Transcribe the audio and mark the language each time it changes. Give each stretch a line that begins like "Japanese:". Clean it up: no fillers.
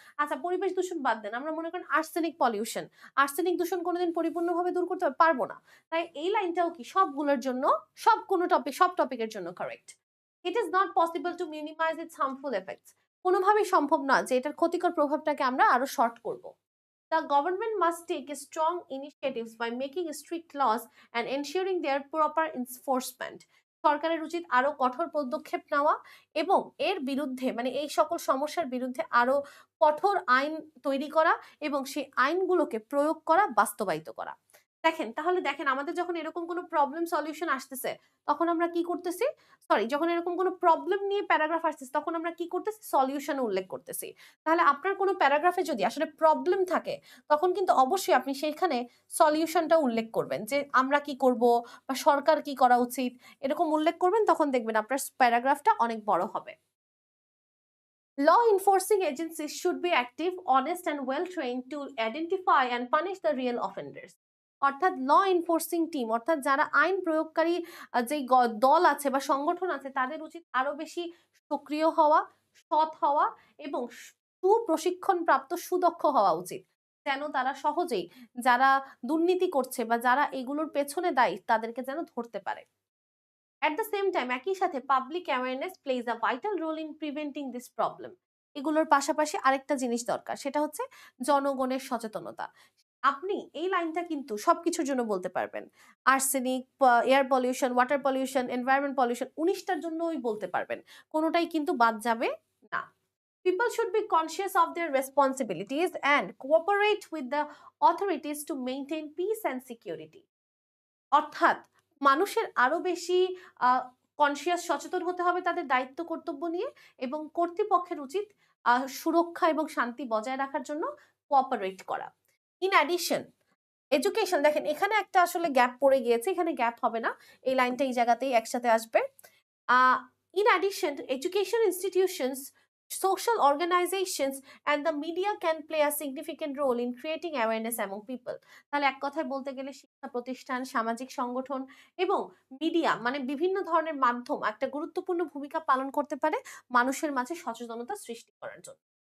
Bangla: আচ্ছা, পরিবেশ দূষণ বাদ দেন, আমরা মনে করেন আর্সেনিক পলিউশন, আর্সেনিক দূষণ কোনোদিন পরিপূর্ণভাবে দূর করতে পারবো না। তাই এই লাইনটাও কি সবগুলোর জন্য, সব টপিকের জন্য correct.
English: It is not possible to minimise its harmful effects.
Bangla: কোনোভাবেই সম্ভব না যে এটার ক্ষতিকর প্রভাবটাকে আমরা আরো শর্ট করব।
English: The government must take strong initiatives by making strict laws and ensuring their proper enforcement.
Bangla: সরকারের উচিত আরো কঠোর পদক্ষেপ নেওয়া, এবং এর বিরুদ্ধে মানে এই সকল সমস্যার বিরুদ্ধে আরো কঠোর আইন তৈরি করা, এবং সেই আইনগুলোকে প্রয়োগ করা, বাস্তবায়িত করা। দেখেন, তাহলে দেখেন, আমাদের যখন এরকম কোনো প্রবলেম সলিউশন আসতেছে, তখন আমরা কি করতেছি, সরি, যখন এরকম কোনো প্রবলেম নিয়ে প্যারাগ্রাফ আসতেছে, তখন আমরা কি করতেছি, সলিউশন উল্লেখ করতেছি। তাহলে আপনার কোনো প্যারাগ্রাফে যদি আসলে প্রবলেম থাকে, তখন কিন্তু অবশ্যই আপনি সেখানে সলিউশনটা উল্লেখ করবেন, যে আমরা কি করব বা সরকার কি করা উচিত, এরকম উল্লেখ করবেন। তখন দেখবেন আপনার প্যারাগ্রাফটা অনেক বড় হবে।
English: Law enforcing agencies should be active, honest and well trained to identify and punish the real offenders.
Bangla: অর্থাৎ ল এনফোর্সিং টিম, অর্থাৎ যারা আইন প্রয়োগকারী যে দল আছে বা সংগঠন আছে, তাদের উচিত আরো বেশি সক্রিয় হওয়া, সৎ হওয়া, এবং সুপ্রশিক্ষণ প্রাপ্ত, সুদক্ষ হওয়া উচিত, যেন তারা সহজেই যারা দুর্নীতি করছে বা যারা এগুলোর পেছনে দায়ী, তাদেরকে যেন ধরতে পারে।
English: at the same time
Bangla: একই সাথে
English: Public awareness plays a vital role in preventing this problem.
Bangla: এগুলোর পাশাপাশি আরেকটা জিনিস দরকার, সেটা হচ্ছে জনগণের সচেতনতা। আপনি এই লাইনটা কিন্তু সবকিছুর জন্য বলতে পারবেন। Arsenic, air pollution, water pollution, environment pollution ১৯ টার জন্যই বলতে পারবেন। কোনটাই কিন্তু বাদ যাবে না।
English: People should be conscious of their responsibilities and cooperate with the authorities to maintain peace and security.
Bangla: অর্থাৎ মানুষের আরো বেশি কনসিয়াস সচেতন হতে হবে তাদের দায়িত্ব কর্তব্য নিয়ে, এবং কর্তৃপক্ষের উচিত সুরক্ষা এবং শান্তি বজায় রাখার জন্য কোঅপারেট করা।
English: in addition education,
Bangla: দেখেন এখানে একটা আসলে গ্যাপ পড়ে গিয়েছে, এখানে গ্যাপ হবে না, এই লাইনটা এই জায়গাতেই একসাথে আসবে।
English: In addition, education institutions, social organizations and the media can play a significant role in creating awareness among people.
Bangla: তাহলে এক কথায় বলতে গেলে শিক্ষা প্রতিষ্ঠান, সামাজিক সংগঠন এবং মিডিয়া মানে বিভিন্ন ধরনের মাধ্যম একটা গুরুত্বপূর্ণ ভূমিকা পালন করতে পারে মানুষের মাঝে সচেতনতা সৃষ্টি করার জন্য।